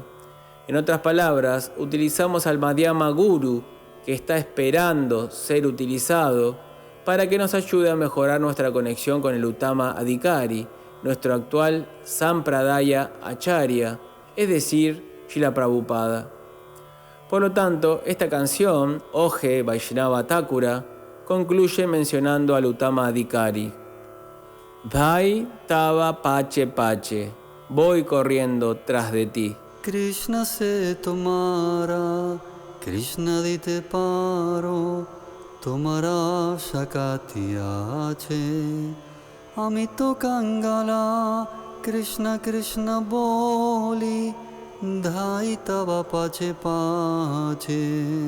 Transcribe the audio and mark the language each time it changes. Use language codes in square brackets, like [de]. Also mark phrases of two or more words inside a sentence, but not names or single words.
[es] En otras palabras, utilizamos al Madhyama Guru, que está esperando ser utilizado, para que nos ayude a mejorar nuestra conexión con el Uttama Adhikari, nuestro actual Sampradaya Acharya, es decir, Srila Prabhupada. Por lo tanto, esta canción, Oje Vaishnava Thakura, concluye mencionando al Uttama Adhikari. [bn] ভাই তব পাছে পাছে, [es] voy corriendo tras de ti. [bn] কৃষ্ণ সে তোমার, কৃষ্ণ দিতে পারো, তোমার শকতি আছে. আমি তো কাঙাল, কৃষ্ণ কৃষ্ণ বলি, ধাই তব পাছে পাছে.